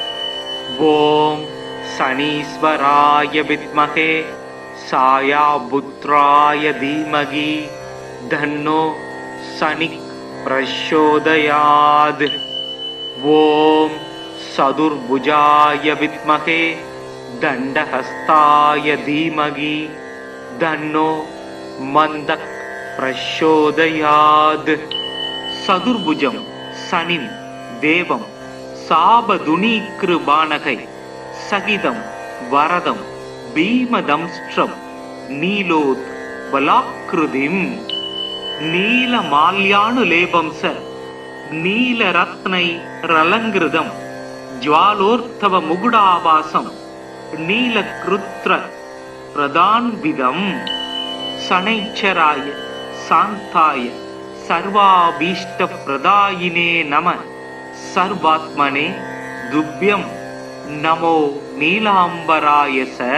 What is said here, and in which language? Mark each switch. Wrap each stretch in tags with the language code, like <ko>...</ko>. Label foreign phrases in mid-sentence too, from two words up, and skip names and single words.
<sa>ओम शनीश्वराय विद्महे सायापुत्राय धीमहि तन्नो शनिः प्रचोदयात्. ओम सदुर्भुजाय विद्महे दण्डहस्ताय धीमहि तन्नो मन्दः प्रचोदयात्. चतुर्भुजं शनिं देवं चापतूणीकृपाणकै सहितं वरदं भीमदंष्ट्रं नीलोत् पलाकृतिम् नीलमाल्यानुलेपं च नीलरत्नै रलङ्कृतं ज्वालोर्ध्व मुकुटावासं नीलगृध्र प्रतान्वितं शनैश्चराय शान्ताय सर्वाभीष्ट प्रदायिने नम सर्वात्मने तुभ्यं नमो नीलाम्बराय च</sa>